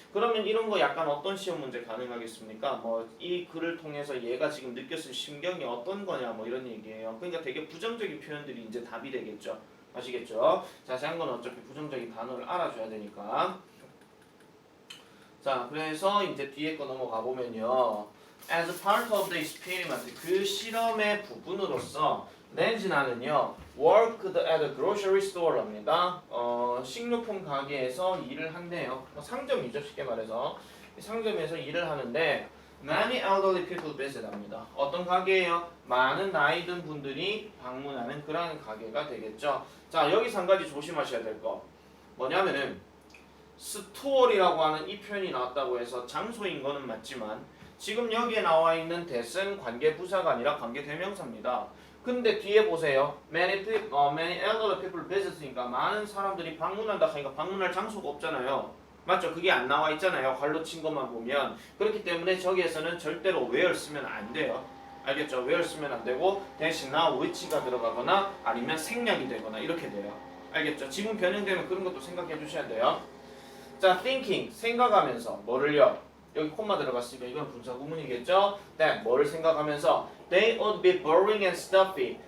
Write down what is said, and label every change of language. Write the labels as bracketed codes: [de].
[ko] 그러면 이런 거 약간 어떤 시험 문제 가능하겠습니까? 뭐 이 글을 통해서 얘가 지금 느꼈을 심경이 어떤 거냐 뭐 이런 얘기예요. 그러니까 되게 부정적인 표현들이 이제 답이 되겠죠. 아시겠죠? 자세한 건 어차피 부정적인 단어를 알아줘야 되니까. 자, 그래서 이제 뒤에 거 넘어가 보면요. [en] As part of the experiment, [ko] 그 실험의 부분으로서 레지나는요, [en] worked at a grocery store [ko] 랍니다. 식료품 가게에서 일을 한대요. 상점이죠, 쉽게 말해서. 상점에서 일을 하는데 [en] many elderly people visit [ko] 합니다. 어떤 가게예요? 많은 나이 든 분들이 방문하는 그런 가게가 되겠죠. 자, 여기서 한 가지 조심하셔야 될 거. 뭐냐면은 스토어리라고 하는 이 표현이 나왔다고 해서 장소인 거는 맞지만 지금 여기에 나와 있는 that은 관계 부사가 아니라 관계 대명사입니다. 근데 뒤에 보세요. [en] many elderly people visit [ko] 니까 많은 사람들이 방문한다 하니까 방문할 장소가 없잖아요. 맞죠? 그게 안 나와 있잖아요. 괄로 친 것만 보면. 그렇기 때문에 저기에서는 절대로 where 쓰면 안 돼요. 알겠죠? where 쓰면 안 되고 대신나 which가 들어가거나 아니면 생략이 되거나 이렇게 돼요. 알겠죠? 지문 변형되면 그런 것도 생각해 주셔야 돼요. 자, thinking, 생각하면서 뭐를요? 여기 콤마 들어갔으니까 이건 분사 구문이겠죠? [en] That, [ko] 뭐를 생각하면서 [en] They would be boring and stuffy.